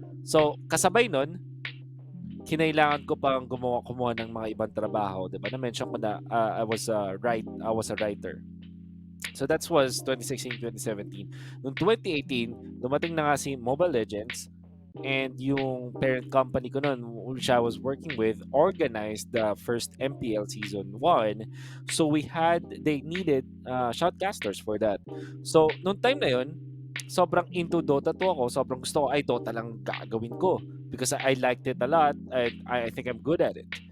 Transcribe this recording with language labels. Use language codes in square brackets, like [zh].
[tl] So kasabay nun, kinailangan ko pang kumuha ng mga ibang trabaho, 'di ba? Na-mention ko na [en] I was a writer. So that was 2016, 2017. Noong 2018, [tl] dumating na nga si [en] Mobile Legends and yung parent company ko noon, which I was working with, organized the first MPL Season 1. So they needed shoutcasters for that. [tl] So, noong time na yun, sobrang into Dota 2 ako. Sobrang gusto ko, ay Dota lang gagawin ko. [en] Because I liked it a lot and I think I'm good at it.